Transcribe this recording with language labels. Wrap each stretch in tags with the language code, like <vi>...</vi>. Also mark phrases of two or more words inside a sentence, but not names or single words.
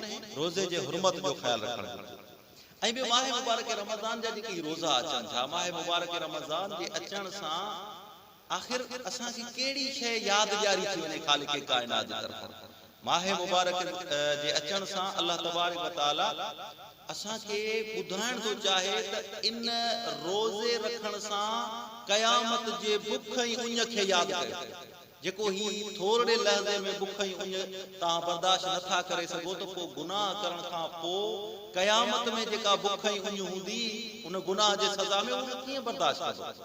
<sd>रोज़े जे हुरमत जो ख्याल रखणु घुरिजे। ऐं ॿियो माह मुबारक रमज़ान जा जेके रोज़ा अचनि था, माह मुबारक रमज़ान जे अचण सां आख़िर असांखे कहिड़ी शइ यादि ॾियारी थी वञे खालिक कायनात जे तरफ़ां। माह मुबारक जे अचण सां</sd> <ar>الله تبارك وتعالى</ar> <sd>असांखे ॿुधाइण थो चाहे त इन रोज़े रखण सां क़यामत जे बुख ऐं उञ खे यादि कयो। जेको ही थोरे लहज़े में बुख ऐं उञ तव्हां बर्दाश्त नथा करे सघो, त पोइ गुनाह करण खां पोइ क़यामत में जेका बुख ऐं उञ हूंदी उन गुनाह जे सज़ा में उन कीअं बर्दाश्त कंदो।</sd>